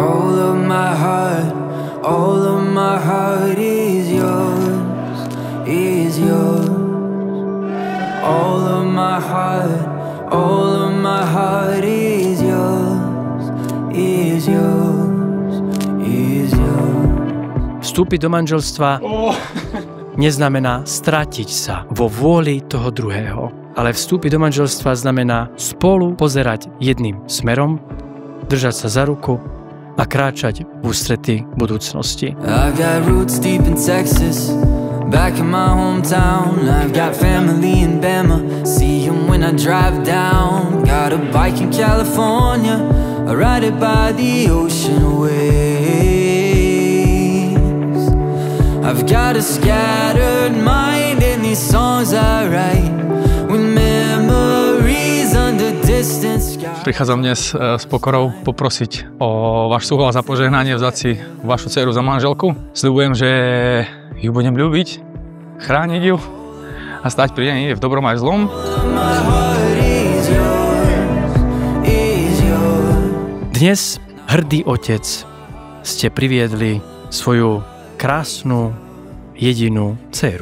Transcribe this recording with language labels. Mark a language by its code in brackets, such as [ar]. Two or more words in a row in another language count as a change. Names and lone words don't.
[en] All of my heart is yours, is yours. All of my heart is yours, is yours, is yours. [sk] Vstúpiť do manželstva neznamená stratiť sa vo vôli toho druhého, ale vstúpiť do manželstva znamená spolu pozerať jedným smerom, držať sa za ruku a kráčať v ústrety budúcnosti. [en] I've got roots deep in Texas, back in my hometown. I've got family in Bama, see them when I drive down. Got a bike in California, I ride it by the ocean waves. I've got a scattered mind and these songs I write with memories under distant skies. [sk] Prichádzam dnes s pokorou poprosiť o váš súhlas a požehnanie, vzať si vašu dceru za manželku. Sľubujem, že ju budem ľúbiť, chrániť ju a stať pri nej v dobrom aj zlom. Dnes, hrdý otec, ste priviedli svoju krásnu, jedinú dceru.